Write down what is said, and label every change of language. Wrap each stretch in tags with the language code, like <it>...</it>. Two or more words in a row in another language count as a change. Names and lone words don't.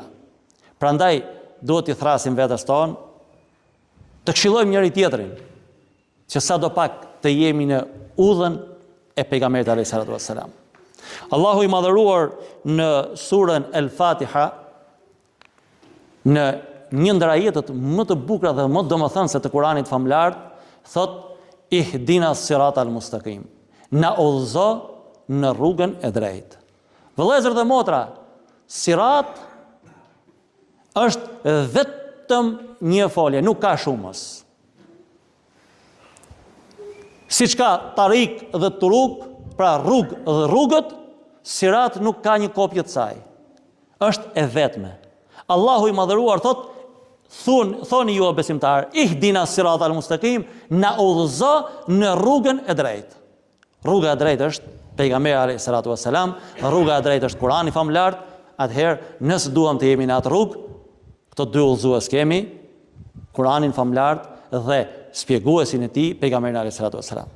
<sq>Prandaj duhet t'i thrasim vetes tonë, të këshillojmë njëri tjetrin, që sadopak të jemi në udhën e pejgamberit</sq> <ar>عليه الصلاة والسلام.</ar> <sq>Allahu i madhëruar në surën El-Fatiha, në një ndër ajetet më të bukura dhe më domethënëse të Kuranit famlar, thot</sq> <ar>اهدنا الصراط المستقيم.</ar> <sq>Na udhëzo në rrugën e drejtë. Vëllezër dhe motra, sirat është vetëm një folje, nuk ka shumës. Siç ka tarik dhe turuk, pra rrugë dhe rrugët, sirat nuk ka një kopje të saj. Është e vetme. Allahu i madhëruar thot, thoni ju o besimtar,</sq> <ar>اهدنا الصراط المستقيم,</ar> <sq>na udhëzo në rrugën e drejtë. Rruga e drejtë është pejgamberi</sq> <ar>عليه الصلاة والسلام,</ar> <sq>rruga e drejtë është Kurani famlar. Atëherë, nëse duam të jemi në atë rrugë, këto dy udhëzues kemi, Kuranin famlar dhe shpjeguesin e tij, pejgamberin</sq> <ar>عليه الصلاة والسلام.</ar>